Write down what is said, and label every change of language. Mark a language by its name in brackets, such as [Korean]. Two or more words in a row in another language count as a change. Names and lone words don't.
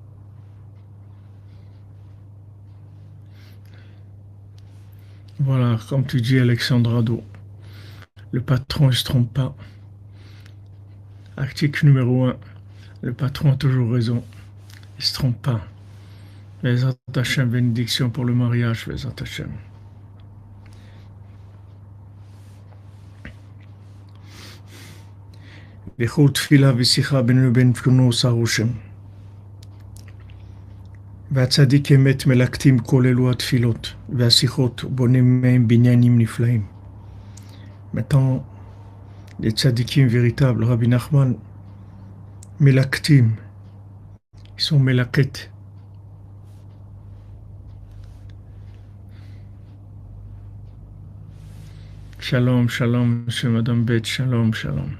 [French] Voilà, comme tu dis, Alexandre Ado, le patron ne se trompe pas. Article numéro 1, le patron a toujours raison, il ne se trompe pas. Les attachés, bénédiction pour le mariage, les attachés. [Hebrew] בכל תפילה ושיחה בינו לבין קונו עושה רושם. והצדיק אמת מלקטים כל אלו התפילות והשיחות בונים מהם בניינים נפלאים. [French] Maintenant, les tzadikim véritables, Rabbi Nachman, melaktim, ils sont melaket. [Hebrew] שלום, שלום, [French] monsieur, madame Bet, [Hebrew] שלום, שלום.